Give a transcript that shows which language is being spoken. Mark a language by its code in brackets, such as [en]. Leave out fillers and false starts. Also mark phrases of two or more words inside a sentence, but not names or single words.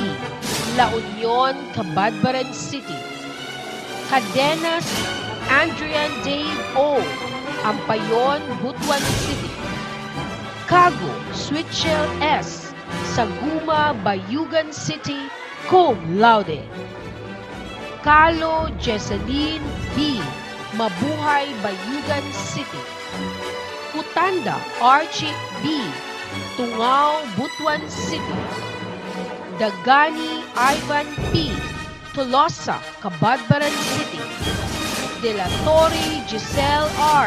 [en] La Union, Cabadbaran City. Cadenas Andrian Dave O. Ampayon, Butuan City. Cago Switchell S. Saguma, Bayugan City, [la] cum laude. [en] Calo Jesseline B. Mabuhay, Bayugan City. Kutanda Archie B. Tungao, Butuan City. Dagani Ivan P. Tolosa, Cabadbaran City. De la Torre Giselle R.